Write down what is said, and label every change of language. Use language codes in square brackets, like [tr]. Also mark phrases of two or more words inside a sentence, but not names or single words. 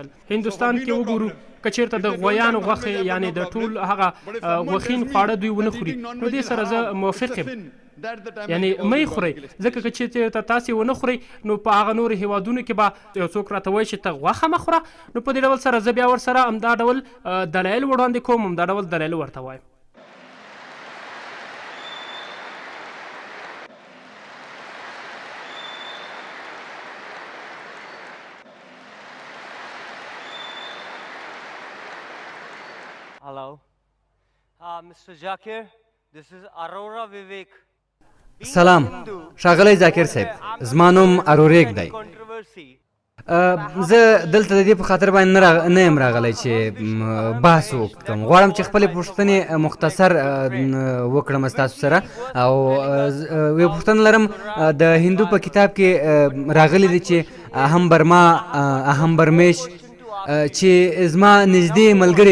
[ps] هندوستان کې وګورو که چېرته د غویانو غوښې یعنې د ټول هغه غوښین خواړه دوی ونه خوري، نو دې سره زه موافق یم، یعنې مه یې خورئ ځکه که چېرته تاسې ونه خورئ نو په هغه نورو هېوادونو کې به یو څوک راته وایي چې ته غوښه مه خوره، نو په دې ډول سره زه بیا ورسره همدا ډول دلایل وړاندې کوم، همدا ډول دلایل ورته وایم. [en] Hello, Mr. ذاکر, this is Aurora Vivek. [ps] سلام ښاغلی ذاکر صاحب، زما نوم اروریک دی. زه دلته د دې په خاطر باندې نه یم راغلی چې بحث وکړم، غواړم چې خپلې پوښتنې مختصر وکړم ستاسو سره، او یو پوښتنه لرم د هندو په کتاب کې راغلی دی چې [sa] अहं ब्रह्म अहं ब्रह्मेश [ps] چې زما نږدې ملګري